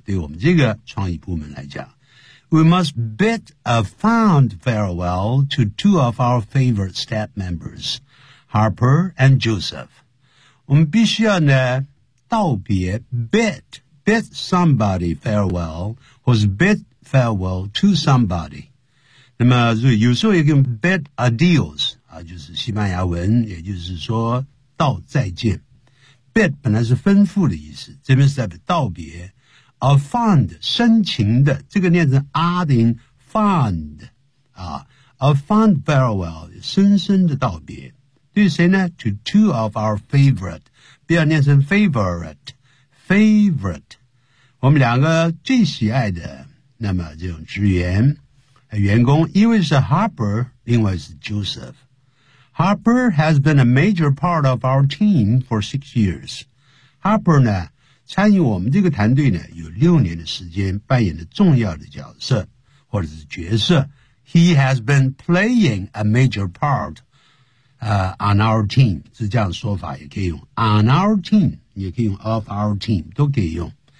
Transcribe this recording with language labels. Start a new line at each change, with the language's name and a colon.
Chinese: 对我们这个创意部门来讲。
English: We must bid a fond farewell to two of our favorite staff members, Harper and Joseph.
Chinese: 我们必须要呢道别
English: bid somebody farewell,
Chinese: 或是
English: bid farewell to somebody.
Chinese: 那么有时候也跟 bid adios、啊、就是西班牙文，也就是说道再见。 bid 本来是吩咐的意思，这边是代表道别。 A fond 深情的，这个念成阿丁 fond 啊 ，a fond farewell 深深的道别，对谁呢 ？
English: To two of our favorite，
Chinese: 不要念成 favorite， 我们两个最喜爱的，那么这种职员、员工，一位是 Harper， 另外是 Joseph。
English: Harper has been a major part of our team for 6 years。
Chinese: Harper 呢？参与我们这个团队呢有6年的时间，扮演了重要的角色或者是角色。
English: He has been playing a major part、on our team，
Chinese: 是这样说法，也可以用
English: on our team， 也可以用 of our team，
Chinese: 都可以用。